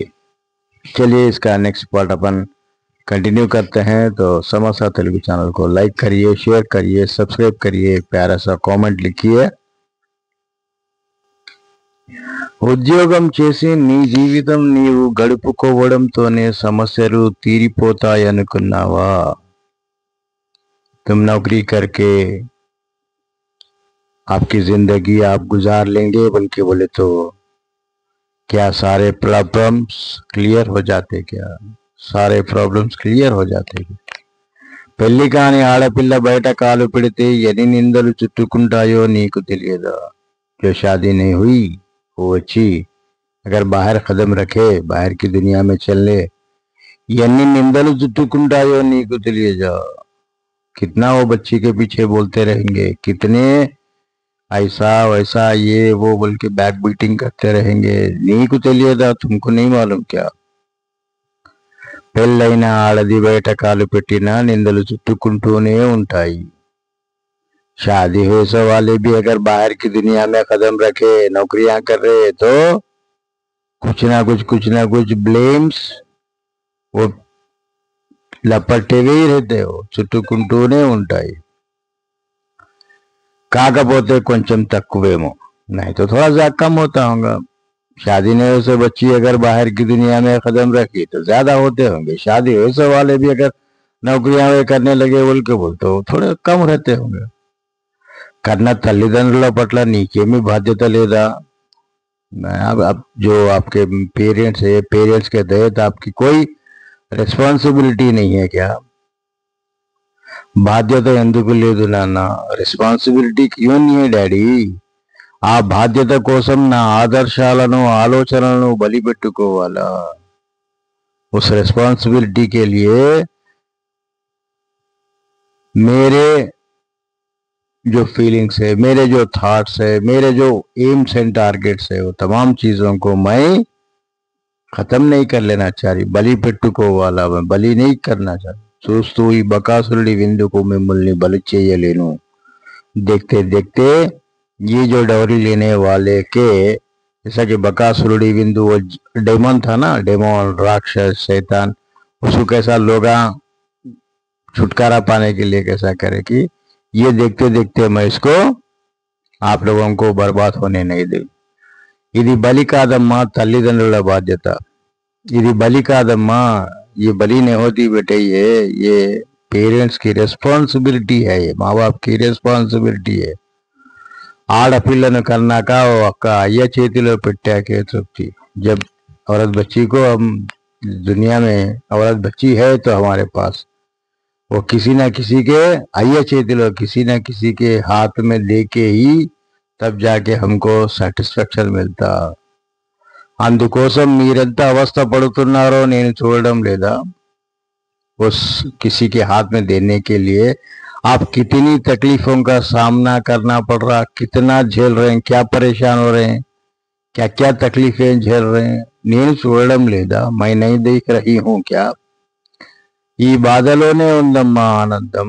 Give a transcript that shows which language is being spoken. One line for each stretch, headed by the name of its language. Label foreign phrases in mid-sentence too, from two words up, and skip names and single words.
Hindi: चलिए इसका
English: next part
Hindi: अपन कंटिन्यू करते हैं. तो समोसा तेलुगु चैनल को लाइक करिए, शेयर करिए, सब्सक्राइब करिए, प्यारा सा कमेंट लिखिए.
Telugu: ఉద్యోగం చేసి నీ జీవితం నీవు గడుపుకోవడంతోనే సమస్యలు తీరిపోతాయనుకున్నావా?
Hindi: तुम नौकरी करके आपकी जिंदगी आप गुजार लेंगे, बल्कि बोले तो क्या सारे
English: problems clear
Hindi: हो जाते? क्या सारे
English: problems clear
Hindi: हो जाते?
Telugu: పెళ్లి కాని ఆడపిల్ల బయట కాలు పెడితే ఎన్ని నిందలు చుట్టుకుంటాయో నీకు తెలియదా?
Hindi: जो शादी नहीं हुई वो अच्छी अगर बाहर कदम रखे, बाहर की दुनिया में चले,
Telugu: ఎన్ని నిందలు చుట్టుకుంటాయో నీకు తెలియదా?
Hindi: कितना वो बच्ची के पीछे बोलते रहेंगे, कितने ऐसा वैसा ये वो बोल के
English: back biting
Hindi: करते रहेंगे.
Telugu: నీకు తెలియదా?
Hindi: तुमको नहीं मालूम क्या?
Telugu: పెళ్ళైన ఆడది బయట కాలు పెట్టినా నిందలు చుట్టుకుంటూనే ఉంటాయి.
Hindi: शादी हुए वाले भी अगर बाहर की दुनिया में कदम रखे, नौकरियां कर रहे, तो कुछ ना कुछ ब्लेम्स वो లపట్టేవే रहते हो,
Telugu: చుట్టుకుంటూనే ఉంటాయి. కాకపోతే కొంచెం తక్కువేమో,
Hindi: नहीं तो थोड़ा सा कम होता होगा. शादी नहीं हुए बच्ची अगर बाहर की दुनिया में कदम रखी तो ज्यादा होते होंगे. शादी हुए वाले भी अगर नौकरियां करने लगे बोल के बोलते हो, थोड़े कम रहते होंगे.
Telugu: కన్నా తల్లిదండ్రుల పట్ల నీకేమీ బాధ్యత లేదా?
Hindi: अब जो आपके पेरेंट्स है, पेरेंट्स के तहत आपकी कोई రెస్పాన్సిబిలిటీ नहीं है क्या?
Telugu: బాధ్యత ఎందుకు లేదు నాన్న?
Hindi: రెస్పాన్సిబిలిటీ क्यों नहीं है డాడీ?
Telugu: ఆ బాధ్యత కోసం నా ఆదర్శాలను ఆలోచనలను బలిపెట్టుకోవాలా?
Hindi: उस రెస్పాన్సిబిలిటీ के लिए मेरे जो फीलिंग्स है, मेरे जो थॉट्स है, मेरे जो
English: aims and targets
Hindi: है, वो तमाम चीजों को मैं खत्म नहीं कर लेना चाह रही.
Telugu: बलि పెట్టుకోవాలా?
Hindi: मैं बलि नहीं करना चाह रही.
Telugu: చూస్తూ ఈ బకాసురుడి విందుకు మిమ్మల్ని బలి చేయలేను.
Hindi: देखते देखते ये जो डौरी लेने वाले के, जैसा कि
Telugu: బకాసురుడి విందు
Hindi: वो डेमन था ना, डेमन राक्षस शैतान, उसको कैसा लोग छुटकारा पाने के लिए कैसा करे कि ये देखते देखते मैं इसको आप लोगों को बर्बाद होने नहीं दूं.
Telugu: ఇది బలి కాదమ్మా, తల్లిదండ్రుల బాధ్యత. ఇది బలి కాదమ్మా,
Hindi: ये बलि नहीं होती बेटे, ये पेरेंट्स की రెస్పాన్సిబిలిటీ है, ये माँ बाप की రెస్పాన్సిబిలిటీ है.
Telugu: ఆడపిల్లను కన్నాక ఒక్క అయ్య చేతిలో పెట్టాకే తృప్తి.
Hindi: जब औरत बच्ची को हम दुनिया में औरत बच्ची है तो हमारे पास वो किसी ना किसी के
Telugu: అయ్య చేతిలో,
Hindi: किसी ना किसी के हाथ में देके ही तब जाके हमको सैटिस्फैक्शन मिलता.
Telugu: అందుకోసం మీరెంత అవస్థ పడుతున్నారో నేను చూడడం లేదా?
Hindi: उस किसी के हाथ में देने के लिए आप कितनी तकलीफों का सामना करना पड़ रहा, कितना झेल रहे हैं, क्या परेशान हो रहे हैं, क्या क्या तकलीफें झेल रहे हैं.
Telugu: నేను చూడడం లేదా?
Hindi: मैं नहीं देख रही हूँ क्या?
Telugu: ఈ బాధలోనే ఉందమ్మా ఆనందం.